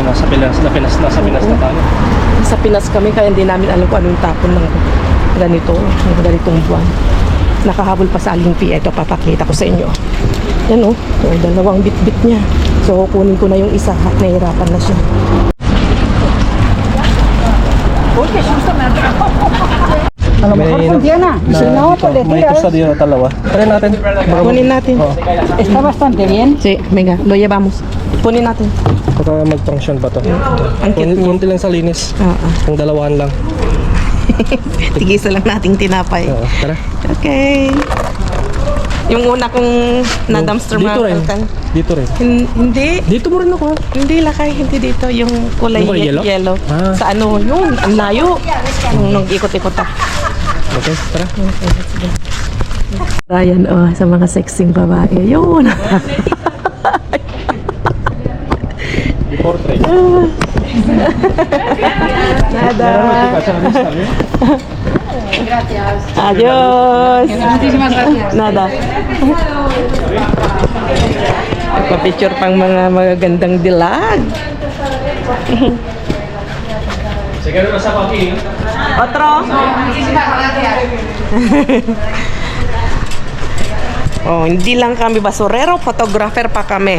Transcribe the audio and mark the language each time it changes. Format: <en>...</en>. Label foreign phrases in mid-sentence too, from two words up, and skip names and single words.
<tl>nasa Pinas na tayo. Sa Pinas kami kaya hindi namin alam kung anong tapon ng ganitong buwan. Nakahabol pa sa Aling-Pia. Ito, papakita ko sa inyo. Yan o, dalawang bit-bit niya. So, kunin ko na yung isa at nahirapan na siya.</tl> <es>A lo mejor funciona. Si no, pues le</es> <tl>May</tl> <es>tiras.</es> <tl>tosta dito, dalawa. Try natin. Kunin natin.</tl> <es>Está bastante bien. Sí, venga, lo llevamos.</es> <tl>Kunin natin. Baka mag-function pa to. Ang cute niya. Kunti lang sa linis. Ang dalawahan lang. Tigisa lang nating tinapay. Oo, tara. Okay. Yung una kong na-dumpster Dito rin. mga Dito rin. Hindi. Dito mo rin ako. Hindi lakay, hindi dito. Yung kulay Yung kulay yellow? Ah. Sa ano, yun, ang layo. Nung ikot-ikot ako. Okay, tara. Ayan, sa mga sexing babae. Yun. Portrait.</tl> <es>Nada. Adios. Muchísimas gracias. Nada.</es> <tl>Nagpa-picture pang mga magagandang dilag. Sige na sa pagi.</tl> <es>Otro?</es> <tl>Oh, hindi lang kami basurero, photographer pa kami.</tl>